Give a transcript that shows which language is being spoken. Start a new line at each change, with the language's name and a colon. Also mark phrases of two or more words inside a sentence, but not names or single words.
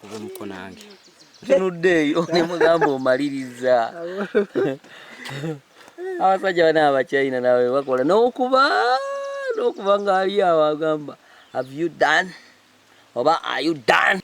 Ganda: nko nange. Tunuddeeyo ne mugamba omaliriza. Abasajja bana abachina nawe bakola n'okuba ng'ali awo agamba
English: have you done
Ganda: oba
English: are you done.